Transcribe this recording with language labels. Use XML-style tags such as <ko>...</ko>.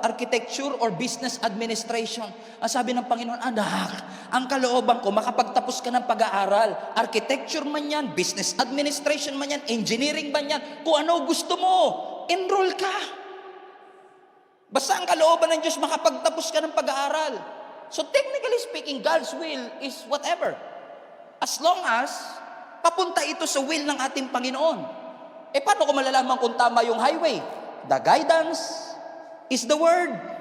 <tl>Architecture or business administration? Sabi ng Panginoon, anak, ang kalooban ko, makapagtapos ka ng pag-aaral. Architecture man yan, business administration man yan, engineering man yan, kung ano gusto mo, enroll ka. Basta ang kalooban ng Diyos, makapagtapos ka ng pag-aaral.</tl> <en>So technically speaking, God's will is whatever. As long as</en> <tl>papunta ito sa will ng ating Panginoon. Paano ko malalaman kung tama yung highway?</tl> <en>The guidance is the Word.</en>